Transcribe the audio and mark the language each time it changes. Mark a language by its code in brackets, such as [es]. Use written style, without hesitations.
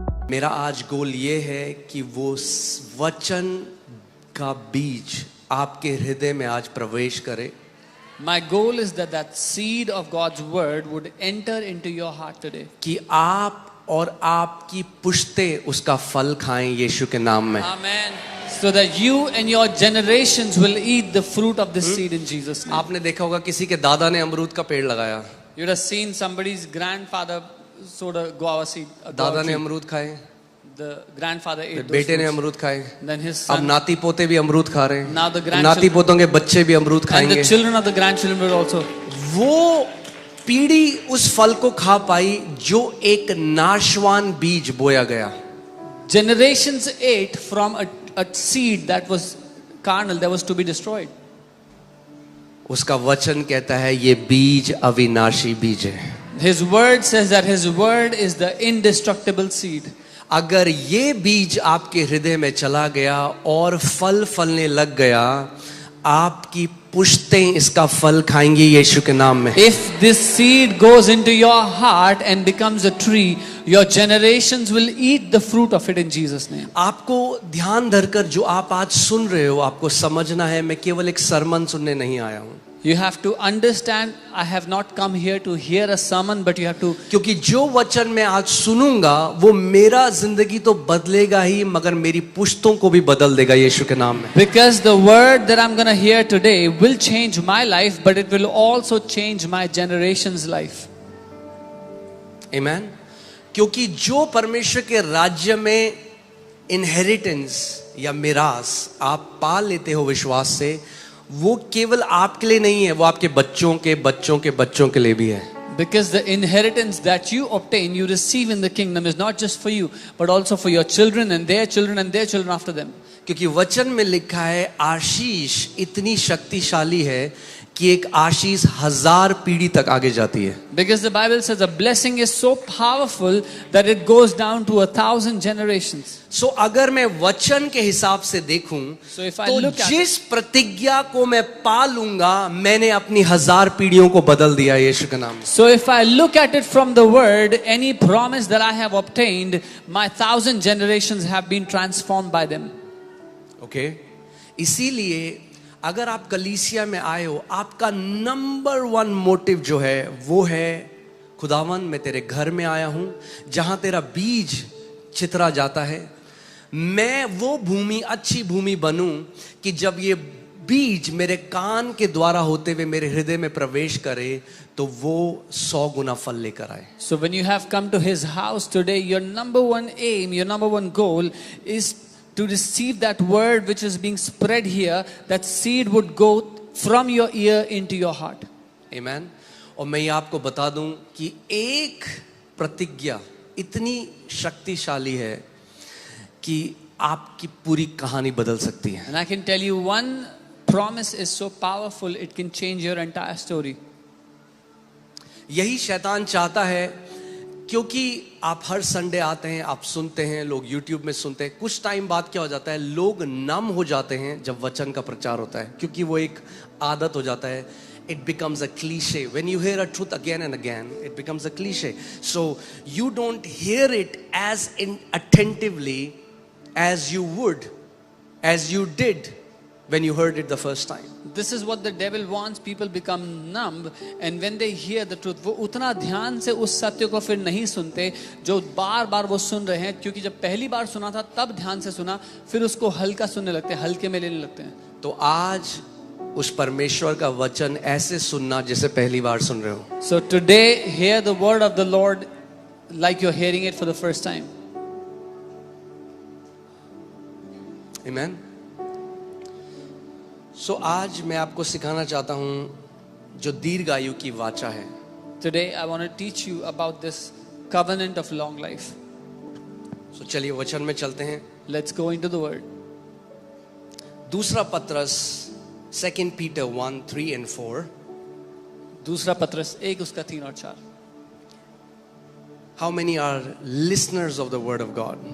[hi] मेरा आज गोल ये है कि वो वचन का बीज आपके हृदय में आज प्रवेश करे. [en] My goal is that that seed of God's word would enter into your heart today. [hi] कि आप और आपकी पुश्तें उसका फल खाएं यीशु के नाम में. [en] Amen. So that you and your generations will eat the fruit of this seed in Jesus' name. [hi] आपने देखा होगा किसी के दादा ने अमरूद का पेड़ लगाया. [en] You would have seen somebody's grandfather sowed a guava seed. [hi] दादा ने अमरूद खाए, [en] The grandfather ate those [hi] बेटे ने [en] fruits. [hi] अमरूद खाए. [en] Then his [hi] अब [en] son. [hi] नाती पोते भी अमरूद खा रहे हैं. [en] Now the grandchildren. [hi] नाती पोतों के बच्चे भी अमरूद [en] And [hi] खाएंगे. [en] the children of the grandchildren will also. [hi] वो पीढ़ी उस फल को खा पाई जो एक नाशवान बीज बोया गया. [en] Generations ate from a seed that was carnal, that was to be destroyed. [hi] उसका वचन कहता है ये बीज अविनाशी बीज है. [en] His word says that his word is the indestructible seed. [hi] अगर ये बीज आपके हृदय में चला गया और फल फलने लग गया, आपकी पुश्तें इसका फल खाएंगी यीशु के नाम में. [en] If this seed goes into your heart and becomes a tree, your generations will eat the fruit of it in Jesus' name. [hi] आपको ध्यान धरकर जो आप आज सुन रहे हो, आपको समझना है मैं केवल एक सरमन सुनने नहीं आया हूं. [en] You have to understand, I have not come here to hear a sermon, but you have to. [hi] क्योंकि जो वचन मैं आज सुनूंगा वो मेरा जिंदगी तो बदलेगा ही, मगर मेरी पुश्तों को भी बदल देगा यीशु के नाम में. [en] Because the word that I'm going to hear today will change my life, but it will also change my generation's life. Amen. [hi] क्योंकि जो परमेश्वर के राज्य में इनहेरिटेंस या मिरास आप पा लेते हो विश्वास से, वो केवल आपके लिए नहीं है, वो आपके बच्चों के बच्चों के बच्चों के लिए भी है. [en] Because the inheritance that you obtain, you receive in the kingdom is not just for you, but also for your children and their children and their children after them. [hi] क्योंकि वचन में लिखा है आशीष इतनी शक्तिशाली है कि एक आशीष 1000 पीढ़ी तक आगे जाती है. [en] Because the Bible says a blessing is so powerful that it goes down to 1,000 generations. [hi] सो अगर मैं वचन के हिसाब से देखूं, [en] So if I [hi] तो [en] look at [hi] जिस प्रतिज्ञा को मैं पा लूंगा, मैंने अपनी 1000 पीढ़ियों को बदल दिया यीशु के नाम में. [en] So if I look at it from the word, any promise that I have obtained, my 1,000 generations have been transformed by them. Okay. [hi] इसीलिए अगर आप कलीसिया में आए हो, आपका नंबर 1 मोटिव जो है वो है खुदावन मैं तेरे घर में आया हूं जहां तेरा बीज चितरा जाता है. मैं वो भूमि अच्छी भूमि बनूं कि जब ये बीज मेरे कान के द्वारा होते हुए मेरे हृदय में प्रवेश करे तो वो 100 गुना फल लेकर आए. [en] So when you have come to his house today, your number 1 aim, your number 1 goal is to receive that word which is being spread here, that seed would go from your ear into your heart. Amen. [hi] और मैं ये आपको बता दूं कि एक प्रतिज्ञा इतनी शक्तिशाली है कि आपकी पूरी कहानी बदल सकती है. [en] And I can tell you one promise is so powerful, it can change your entire story. [hi] यही शैतान चाहता है. क्योंकि आप हर संडे आते हैं, आप सुनते हैं, लोग YouTube में सुनते हैं, कुछ टाइम बाद क्या हो जाता है, लोग नम हो जाते हैं जब वचन का प्रचार होता है, क्योंकि वो एक आदत हो जाता है. [en] It becomes a cliche. When you hear a truth again and again, it becomes a cliche. So you don't hear it as attentively as you would, as you did when you heard it the first time. This is what the devil wants. People become numb, and when they hear the truth, [hi] वो उतना ध्यान से उस सत्य को फिर नहीं सुनते जो बार बार वो सुन रहे हैं. क्योंकि जब पहली बार सुना था तब ध्यान से सुना, फिर उसको हल्का सुनने लगते हैं, हल्के में लेने लगते हैं. तो आज उस परमेश्वर का वचन ऐसे सुनना जैसे पहली बार सुन रहे हो. [en] So today, hear the word of the Lord like you're hearing it for the first time. Amen. [hi] So आज मैं आपको सिखाना चाहता हूं जो दीर्घायु की वाचा है. [en] Today, I want to teach you about this covenant of long life. [hi] So चलिए वचन में चलते हैं. [en] Let's go into the word. [hi] दूसरा पत्रस [en] 2 Peter 1:3 and 4. [hi] दूसरा पत्रस 1 उसका 3 और 4. [en] How many are listeners of the word of God?